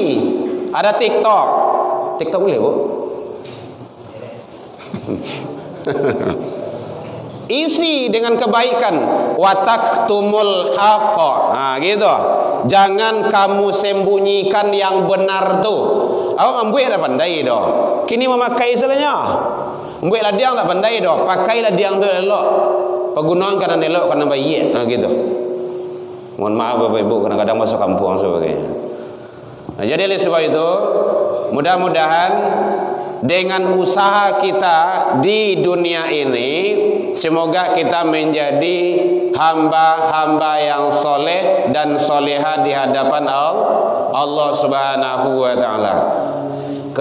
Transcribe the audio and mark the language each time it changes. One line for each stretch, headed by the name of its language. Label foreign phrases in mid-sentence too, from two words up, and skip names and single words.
Indonesian: Ada TikTok. TikTok boleh bu? Isi dengan kebaikan.
Arabic: وتكتموا الحق.
Indonesian: Nah, gitu. Jangan kamu sembunyikan yang benar tu.
Minangkabau: Awak membuat dah pandai doh. Kini memakai istilahnya. Membuat ladiang tak pandai doh. Pakailah diang tu elok.
Indonesian: Penggunaan kerana elok kerana baik. Nah, gitu. Mohon maaf Bapak Ibu kadang-kadang masuk kampung sebagainya. Nah, jadi oleh sebab itu mudah-mudahan dengan usaha kita di dunia ini semoga kita menjadi hamba-hamba yang soleh dan soleha di hadapan Allah
Arabic: سبحانه وتعالى.